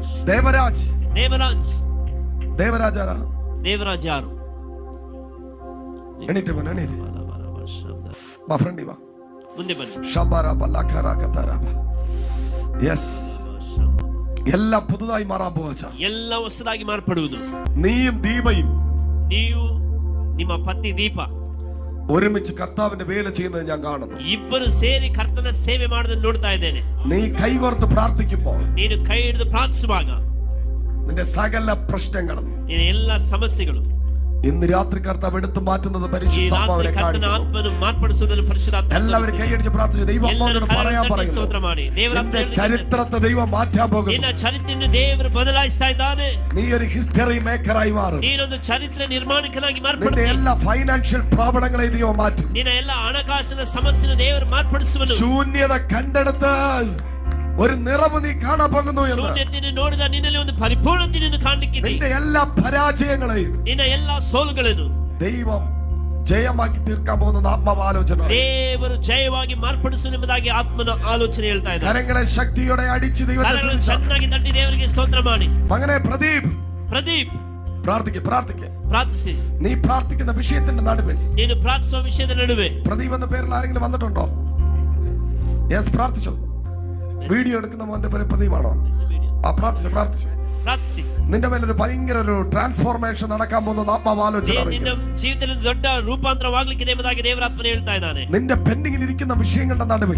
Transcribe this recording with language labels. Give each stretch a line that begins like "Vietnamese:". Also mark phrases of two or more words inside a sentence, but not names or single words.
Kannada: ದೇವರಾಜ್ ದೇವರಾಜ್ ದೇವರಾಜಾರ ದೇವರಾಜ್ ಯಾರು? ಎಣಿಟೆ ಬನ್ನಿ, ಎಣಿರಿ. ಬಾ ಫ್ರೆಂಡಿ ಬಾ, ಮುಂದೆ ಬನ್ನಿ. ഷബറബ ലഖറകതറബ.
Malayalam: യെസ്, എല്ലാം പുതുതായി മാറാൻ പോവാ.
Kannada: ಎಲ್ಲ ಹೊಸದಾಗಿ ಮಾರ್ಪಡುವುದು.
Malayalam: നീയും ദീപയും,
Kannada: ನೀವು ನಿಮ್ಮ ಪತ್ನಿ ದೀಪ
Malayalam: ഒരുമിച്ച് കർത്താവിന്റെ വേല ചെയ്യുന്നത് ഞാൻ കാണുന്നു.
Kannada: ಇಬ್ಬರು ಸೇರಿ ಕರ್ತನ ಸೇವೆ ಮಾಡೋದನ್ನು ನೋಡ್ತಾ ಇದ್ದೇನೆ.
Malayalam: നീ കൈകോർത്ത് പ്രാർത്ഥിക്കുമ്പോൾ
Kannada: ನೀನು ಕೈ ಹಿಡಿದು ಪ್ರಾರ್ಥಿಸುವಾಗ
Malayalam: നിന്റെ സകല പ്രശ്നങ്ങളും,
Kannada: ನಿನ್ನ ಎಲ್ಲ ಸಮಸ್ಯೆಗಳು
Malayalam: ഇന്ന് രാത്രി കർത്താവ് എടുത്തു മാറ്റുന്നത് പരിശുദ്ധാത്മാവിനെ കാണിക്കുന്നു. എല്ലാവരും കൈയടിച്ച് പ്രാർത്ഥിച്ചു. ദൈവം അമ്മയോട് പറയാൻ പറയുന്നു, നിന്റെ ചരിത്രത്തെ ദൈവം മാറ്റാൻ പോകുന്നു. നീ ഒരു
English: history maker
Malayalam: മാറും. നിന്റെ എല്ലാ
English: financial problems
Malayalam: ദൈവം മാറ്റും. ശൂന്യത കണ്ടെടുത്ത് ഒരു നിറവ് നീ കാണാൻ പോകുന്നു. നിന്റെ എല്ലാ പരാജയങ്ങളെയും ദൈവം ജയമാക്കി തീർക്കാൻ പോകുന്ന ആത്മാലോചന.
Kannada: ದೇವರು ಜಯವಾಗಿ ಮಾರ್ಪಡಿಸುವುದಾಗಿ ಆತ್ಮನ ಆಲೋಚನೆ ಹೇಳ್ತಾ ಇದ್ದಾರೆ.
Malayalam: കരങ്ങളെ ശക്തിയോടെ അടിച്ച് ദൈവത്തെ
Kannada: ಚೆನ್ನಾಗಿ ತಟ್ಟಿ ದೇವರಿಗೆ ಸ್ತೋತ್ರ ಮಾಡಿ.
Malayalam: മകനെ പ്രദീപ്
Kannada: ಪ್ರಾರ್ಥಿಸಿ.
Malayalam: നീ പ്രാർത്ഥിക്കുന്ന വിഷയത്തിന്റെ നടുവിൽ,
Kannada: ನೀನು ಪ್ರಾರ್ಥಿಸುವ ವಿಷಯದ ನಡುವೆ
Malayalam: പ്രദീപ് എന്ന പേരിൽ ആരെങ്കിലും വന്നിട്ടുണ്ടോ? യെസ്, പ്രാർത്ഥിച്ചു. വീഡിയോ എടുക്കുന്ന മോന്റെ പേര് പ്രദീപാണോ? പ്രാർത്ഥിച്ചു. നിന്റെ മേലൊരു ഭയങ്കര ഒരു ട്രാൻസ്ഫോർമേഷൻ നടക്കാൻ പോകുന്ന ആത്മാലോചന. നിന്റെ പെൻഡിങ്ങിൽ ഇരിക്കുന്ന വിഷയങ്ങളുടെ നടുവിൽ